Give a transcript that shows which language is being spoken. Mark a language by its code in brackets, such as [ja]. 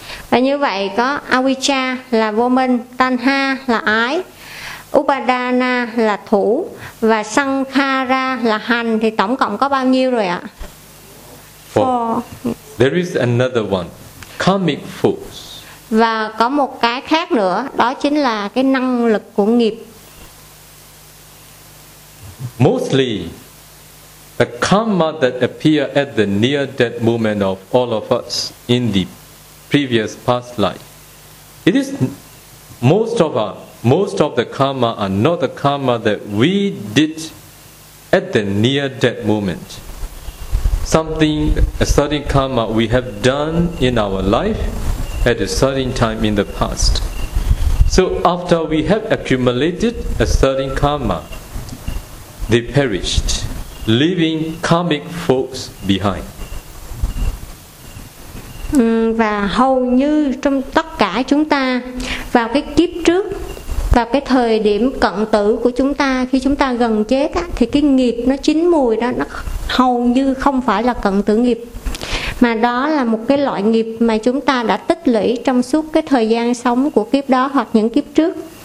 [vi] Và như vậy có avijja là vô minh, tanha là ái, upadana là thủ và sankhara là hành, thì tổng cộng có bao nhiêu rồi ạ? [en] Four. There is another one. Karmic force. [vi] Và có một cái khác nữa, đó chính là cái năng lực của nghiệp. [en] Mostly The karma that appeared at the near-death moment of all of us in the previous past life, it is most of the karma are not the karma that we did at the near-death moment. Something, a certain karma we have done in our life at a certain time in the past. So after we have accumulated a certain karma, they perished, leaving karmic folks behind. [vi] Và hầu như trong tất cả chúng ta, vào cái kiếp trước, vào cái thời điểm cận tử của chúng ta, khi chúng ta gần chết á, thì cái nghiệp nó chín mùi đó, nó hầu như không phải là cận tử nghiệp, mà đó là một cái loại nghiệp mà chúng ta đã tích lũy trong suốt cái thời gian sống của kiếp đó hoặc những kiếp trước.